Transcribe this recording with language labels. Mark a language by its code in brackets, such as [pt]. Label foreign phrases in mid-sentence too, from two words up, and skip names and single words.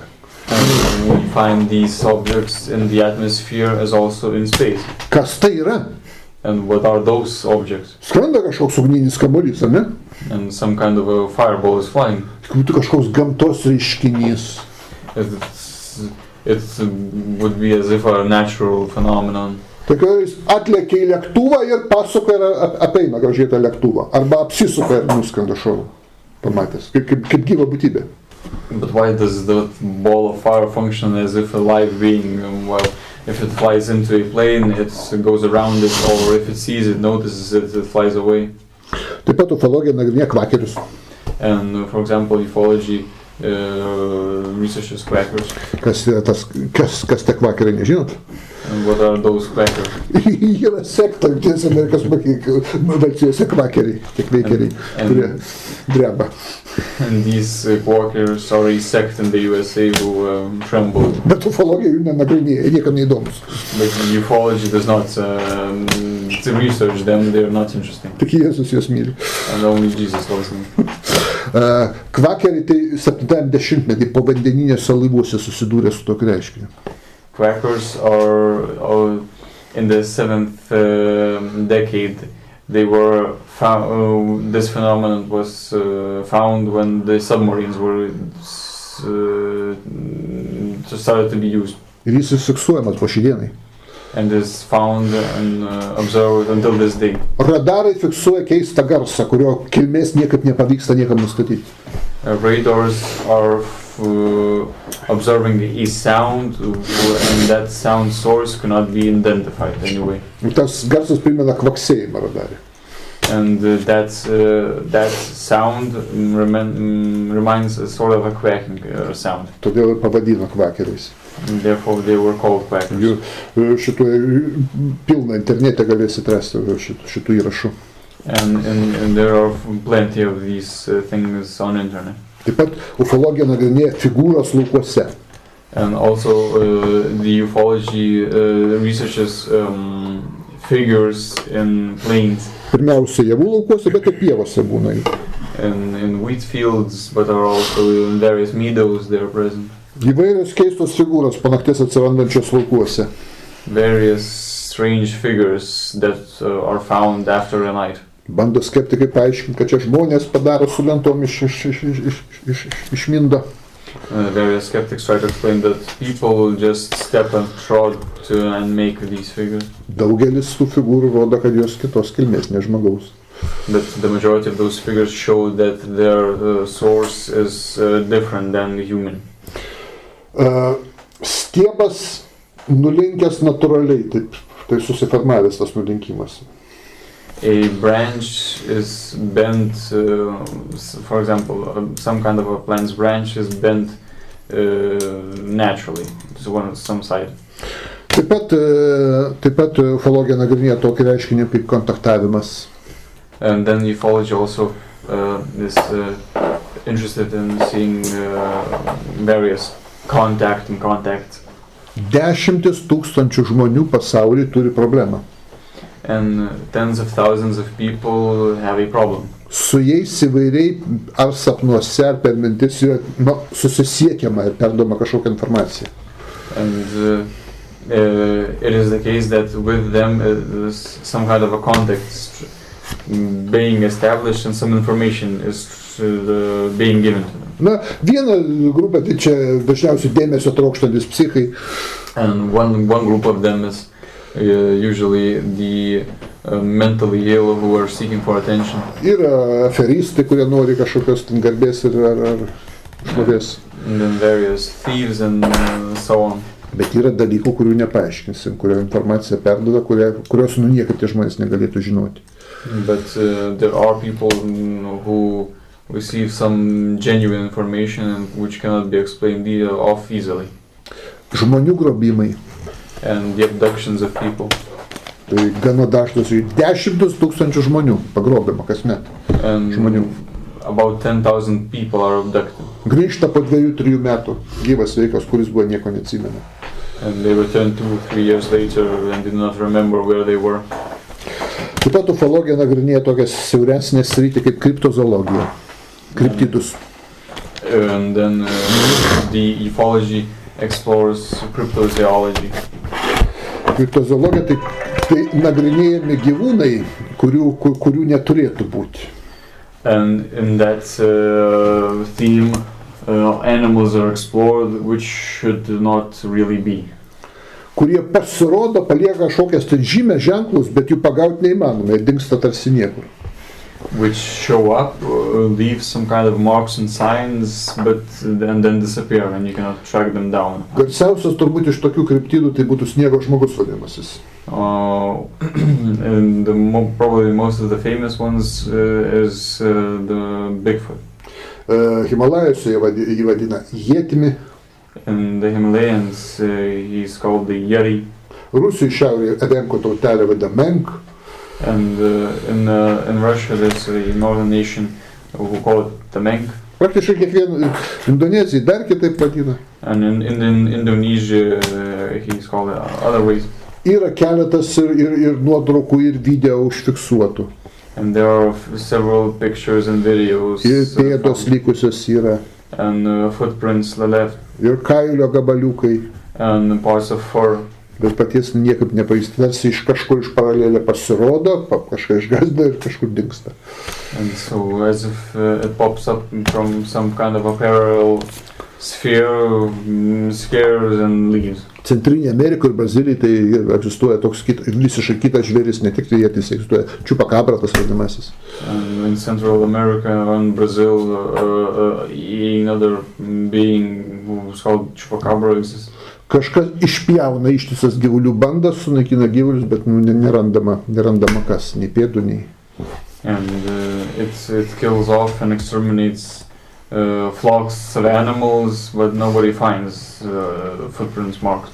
[en] And we find these objects in the atmosphere as also in space. [lt] Kas tai yra? [en] And what are those objects? [lt] Skrenda kažkoks ugninis kamuolys, ar ne? [en] And some kind of a fireball is flying. [lt] Būtų kažkoks gamtos reiškinys. [en] It would be as if a natural phenomenon. [lt] Tokia jis atlėkia į lėktuvą ir pasuka ir apeina gražiai tą lėktuvą. Arba apsisuka ir nuskrenda šonu. Pamatęs, kaip gyva būtybė. [en] But why does the ball of fire function as if a live being? Well, if it flies into a plane, it goes around it, or if it sees it, notices it, it flies away. [lt] Taip pat ufologija nagrinėja kvakerius. [en] And for example, ufology researches quackers. [lt] Kas tie kvakeriai, nežinot? [en] And what are those quackers? [lt] Yra sekta, Jungtinės Amerikos valstijose kvakeriai, tie kveikeriai, kurie dreba. [en] And these quackers are a sect in the USA who tremble. [lt] Bet ufologija jų nenagrinėja, niekam neįdomus. [en] But ufology does not to research them, they are not interesting. [lt] Tik Jėzus juos myli. [en] And only Jesus loves them. [lt] Kvakeriai tai 70-metį povandeninėse laivuose susidūrė su tokiu reiškiniu. [en] Quackers are in the 7th decade. They were found. This phenomenon was found when the submarines were started to be used. [lt] Ir jis fiksuojamas po šiai dienai. [en] And is found and observed until this day. [lt] Radarai fiksuoja keistą garsą, kurio kilmės niekaip nepavyksta niekam nustatyti. [en] Radars are observing a sound, and that sound source cannot be identified anyway. [lt] Tas garsas primena kvaksėjimą radarį. [en] And that sound reminds a sort of a quacking sound. [lt] Todėl ir pavadino kvakeriais. [en] And therefore they were called quackers. [lt] Šitoje pilna internete galėsit rasti šitų įrašų. [en] And there are plenty of these things on internet. [lt] Taip pat ufologija nagrinėja figūros laukuose. [en] And also the ufology researches figures in plains. [lt] Pirmiausia, javų laukuose, bet ir pievose būna jų. [en] And in wheat fields, but are also in various meadows they are present. [lt] Įvairios keistos figūros po nakties atsirandančios laukuose. [en] Various strange figures that are found after a night. [lt] Bando skeptikai paaiškinti, kad čia žmonės padaro su lentom išmindo. [en] Various skeptics try to explain that people just step and trod and make these figures. [lt] Daugelis tų figūrų rodo, kad jos kitos kilmės, ne žmogaus. [en] But the majority of those figures show that their source is different than human. [lt] Stiebas nulinkęs natūraliai, tai susiformavęs tas nulinkimas. [en] A branch is bent, for example, some kind of a plant's branch is bent naturally to some side. [lt] Taip pat ufologija nagrinėja tokį reiškinį kaip kontaktavimas. [en] And then ufology also is interested in seeing various contact. [lt] 10 tūkstančių žmonių pasaulyje turi problemą. [en] And tens of thousands of people have a problem. [lt] Su jais įvairiai ar sapnuose, ar per mintis susisiekiama ir perdoma kažkokia informacija. [en] And it is the case that with them is some kind of a contact being established and some information is being given to them. [lt] Na, viena grupė, tai čia dažniausiai dėmesio trokštantis psichai. [en] And one group of them is usually the mentally ill who are seeking for attention. [lt] Yra aferistai, kurie nori kažkokios garbės ir ar šlovės. [en] And then various thieves and so on. [lt] Bet yra dalykų, kurių nepaaiškinsim, kurio informacija perduoda, kurios niekaip tie žmonės negalėtų žinoti. [en] But there are people who receive some genuine information which cannot be explained off easily. [lt] Žmonių grobimai. [en] And the abductions of people. [lt] Tai gana dažnas 10 tūkstančių žmonių pagrobima kasmet. Žmonių. [en] About 10,000 people are abducted. [lt] Grįžta po 2-3 metų gyvas sveikas, kuris buvo nieko neatsimena. [en] And they return 2-3 years later and did not remember where they were. [lt] Taip pat ufologija nagrinėja tokią siauresnę sritį kaip kriptozoologija. Kryptidus. [en] And then the ufology explores cryptozoology. [lt] Kriptozoologija tai nagrinėjami gyvūnai, kurių neturėtų būti. [en] And in that theme, animals are explored which should not really be. [lt] Kurie pasirodo, palieka kažkokias ten žymės ženklus, bet jų pagauti neįmanoma, jie dingsta tarsi niekur. [en] Which show up, leave some kind of marks and signs, and then disappear, and you cannot track them down. [lt] Garsiausias turbūt iš tokių kryptidų tai būtų sniego žmogus vadinamasis. [en] And probably most of the famous ones is the Bigfoot. [lt] Himalajuose jį vadina Ietimi. [en] In the Himalayas, he's called the Yeti. [lt] Rusijos šiaurėje Evenko tautelė vadina Menk. [en] And in Russia, there's a northern nation who call it the Menk. [lt] Praktiškai kiekvieną Indonezijai dar kitaip vadina. [en] And in Indonesia, he's called other ways. [lt] Yra keletas ir nuotraukų, ir video užfiksuotų. [en] And there are several pictures and videos. [lt] Ir pėdos likusios yra. [en] And footprints left. [lt] Ir kailio gabaliukai. [en] And parts of fur. [lt] Bet paties niekaip nepavyzdė, tarsi iš kažkur iš paralelė pasirodo, kažką išgąsdina ir kažkur dingsta. [en] And so as if it pops up from some kind of a parallel sphere, scares and leaves. [lt] Centrinėje Amerikoje ir Brazilijai tai egzistuoja toks visiškai kitas žvėris, ne tik tai jietis egzistuoja, chupacabra tas vadinamasis. [en] And in Central America and Brazil, another being who's called chupacabra exists. [lt] Kažkas išpjauna ištisas gyvulių bandas, sunaikina gyvulius, bet nerandama kas, nei pėdų, nei. [en] And it kills off and exterminates flocks of animals, but nobody finds footprints marked.